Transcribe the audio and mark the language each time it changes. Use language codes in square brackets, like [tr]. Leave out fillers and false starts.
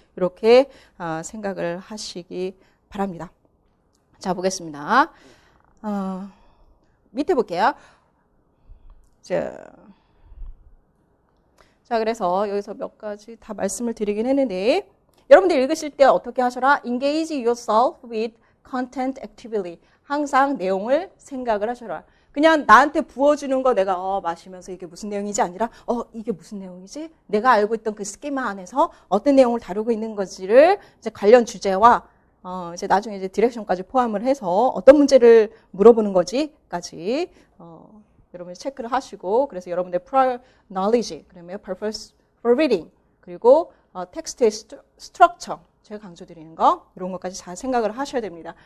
[ko] 이렇게 생각을 하시기 바랍니다. 자, 보겠습니다. 밑에 볼게요. 자, 그래서 여기서 몇 가지 다 말씀을 드리긴 했는데 여러분들 읽으실 때 어떻게 하셔라? [en] Engage yourself with content actively. [ko] 항상 내용을 생각을 하셔라. 그냥 나한테 부어주는 거 내가 마시면서 이게 무슨 내용이지 아니라 이게 무슨 내용이지? 내가 알고 있던 그 스키마 안에서 어떤 내용을 다루고 있는 건지를 이제 관련 주제와 이제 나중에 이제 디렉션까지 포함을 해서 어떤 문제를 물어보는 거지까지 여러분이 체크를 하시고 그래서 여러분의 prior knowledge, 그러면 purpose for reading, 그리고 텍스트의 스트럭처, 제가 강조드리는 거 이런 것까지 잘 생각을 하셔야 됩니다.